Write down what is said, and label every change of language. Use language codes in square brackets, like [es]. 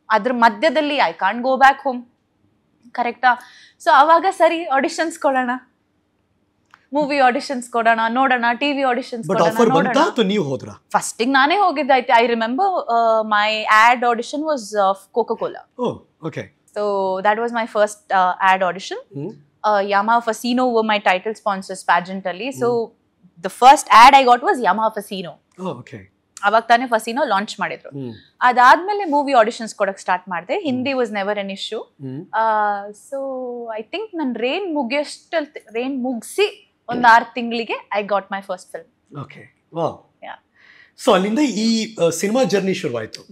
[kn] ಅದ್ರ ಮಧ್ಯದಲ್ಲಿ [en] I can't go back home, ಕರೆಕ್ಟಾ? [kn] ಸೊ ಅವಾಗ ಸರಿ, ಆಡಿಷನ್ಸ್ ಕೊಡೋಣ, ಮೂವಿ ಆಡಿಷನ್ಸ್ ಕೊಡೋಣ, ನೋಡೋಣ, ಟಿವಿ ಆಡಿಷನ್ಸ್ ಕೊಡೋಣ. ಫಸ್ಟಿಗೆ ನಾನೇ ಹೋಗಿದ್ದಾಯ್ತು. [en] I remember my ad audition was of Coca-Cola. So that was my first ad audition. Yamaha Fasino were my title sponsors pageant alli. So the first ad I got was Yamaha Fasino. Oh, okay. [kn] ಅವಾಗ ತಾನೇ ಫಸಿನೋ launch ಮಾಡಿದ್ರು. ಅದಾದ್ಮೇಲೆ movie auditions ಕೊಡಕ್ start ಮಾಡಿದೆ. [en] Hindi was never an issue. So I think [kn] ನನ್ನ rain ಮುಗಿಸಿ ಒಂದು 6 ತಿಂಗಳಿಗೆ [en] I got my first film. Okay, wow. [kn] So ಅಲ್ಲಿಂದ ಈ ಸಿನಿಮಾ ಜರ್ನಿ ಶುರುವಾಯಿತು.